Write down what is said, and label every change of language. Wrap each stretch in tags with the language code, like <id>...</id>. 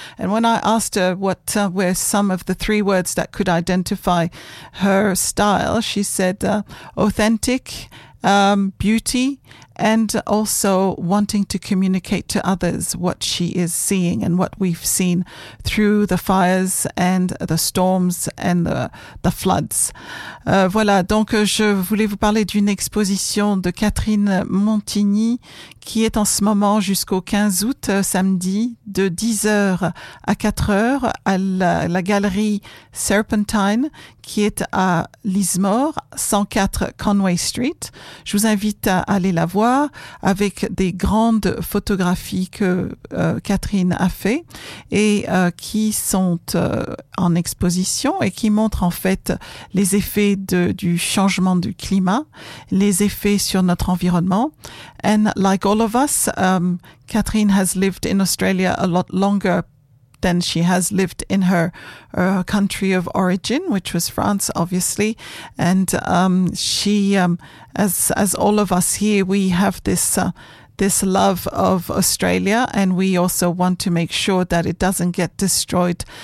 <en>And when I asked her what were some of the three words that could identify her style, she said authentic, beauty, and also wanting to communicate to others what she is seeing and what we've seen through the fires and the storms and the floods.</en> <fr>Voilà, donc je voulais vous parler d'une exposition de Catherine Montigny qui est en ce moment jusqu'au 15 août, samedi, de 10h à 4h à la galerie Serpentine qui est à Lismore, 104 Conway Street. Je vous invite à aller la voir avec des grandes photographies que Catherine a fait et qui sont en exposition et qui montrent en fait les effets du changement du climat, les effets sur notre environnement.</fr> <en>And like all of us, Catherine has lived in Australia a lot longer than she has lived in her country of origin, which was France, obviously. And she, as all of us here, we have this this love of Australia, and we also want to make sure that it doesn't get destroyed.</en>